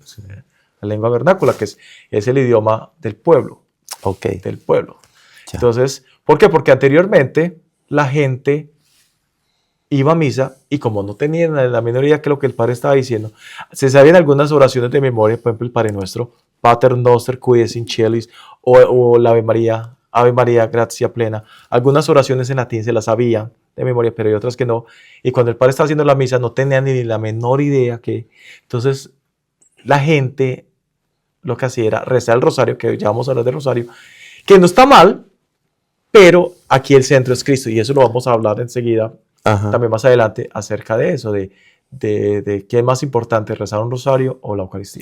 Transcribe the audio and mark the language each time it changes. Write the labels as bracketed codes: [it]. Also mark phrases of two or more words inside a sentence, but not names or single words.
[es] La lengua vernácula, que es el idioma del pueblo. Del pueblo. Ya. Entonces, ¿por qué? Porque anteriormente la gente iba a misa y como no tenían la menor idea de lo que el Padre estaba diciendo, se sabían algunas oraciones de memoria, por ejemplo, el Padre Nuestro, [la] Pater Noster, qui es in celis, [es] o la Ave María, gracia plena. Algunas oraciones en latín se las sabían de memoria, pero hay otras que no. Y cuando el Padre estaba haciendo la misa, no tenían ni la menor idea que... Entonces, la gente lo que hacía era rezar el rosario, que ya vamos a hablar del rosario, que no está mal, pero aquí el centro es Cristo, y eso lo vamos a hablar enseguida, también más adelante, acerca de eso, de qué es más importante, rezar un rosario o la Eucaristía.